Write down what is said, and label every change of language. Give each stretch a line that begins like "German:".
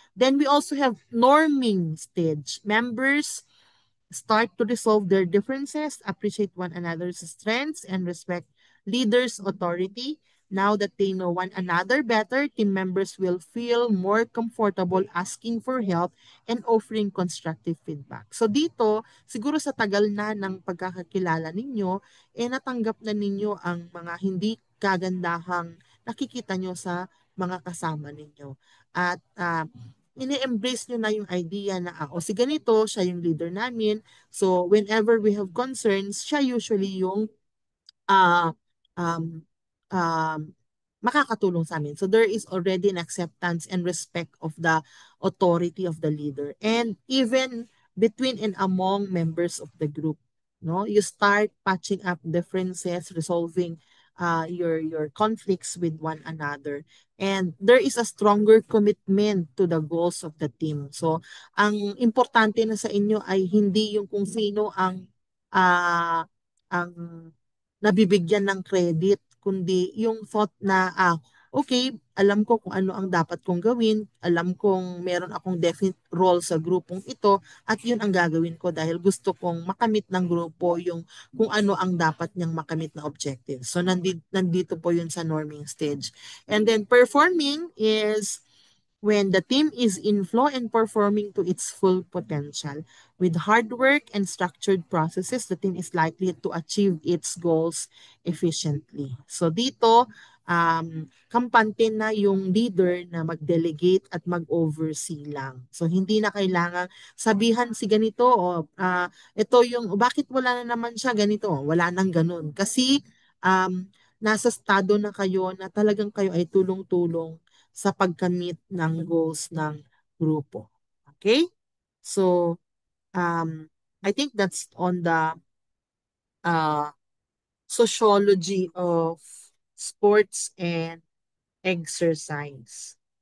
English: Then we also have norming stage. Members start to resolve their differences, appreciate one another's strengths, and respect leaders' authority. Now that they know one another better, team members will feel more comfortable asking for help and offering constructive feedback.
Filipino: So dito, siguro sa tagal na ng pagkakakilala ninyo, natanggap na ninyo ang mga hindi kagandahang nakikita nyo sa mga kasama ninyo. At ini-embrace nyo na yung idea na o si ganito, siya yung leader namin.
English: So whenever we have concerns,
Filipino: siya usually yung uh, um, um, makakatulong sa amin.
English: So there is already an acceptance and respect of the authority of the leader. And even between and among members of the group, no, you start patching up differences, resolving your conflicts with one another. And there is a stronger commitment to the goals of the team.
Filipino: So, ang importante na sa inyo ay hindi yung kung sino ah, ang nabibigyan ng credit, kundi yung thought na, okay, alam ko kung ano ang dapat kong gawin, alam kong meron akong definite role sa grupong ito, at yun ang gagawin ko dahil gusto kong makamit ng grupo yung kung ano ang dapat niyang makamit na objective. So, nandito po yun sa norming stage.
English: And then, performing is when the team is in flow and performing to its full potential. With hard work and structured processes, the team is likely to achieve its goals efficiently.
Filipino: So dito, kampante na yung leader na mag-delegate at mag-oversee lang. So hindi na kailangan sabihan si ganito o ito yung bakit wala na naman siya ganito. Wala nang ganun. Kasi nasa estado na kayo na talagang kayo ay tulong-tulong sa pagkamit ng goals ng grupo. Okay?
English: So, I think that's on the uh, sociology of sports and exercise.